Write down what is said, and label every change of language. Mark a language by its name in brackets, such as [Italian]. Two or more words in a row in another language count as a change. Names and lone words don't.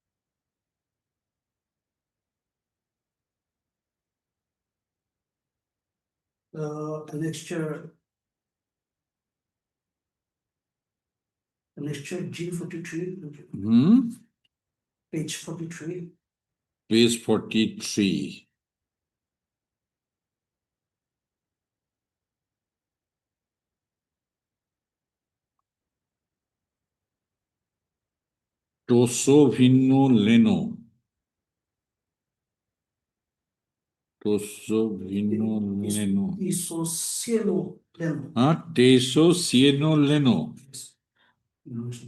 [English] Annexure. Annexure G43, Hmm? page 43. Page 43. Tosovino Leno. Tosovino Leno. Isocielo Leno. Huh? Teso Sieno Leno. Yes. No,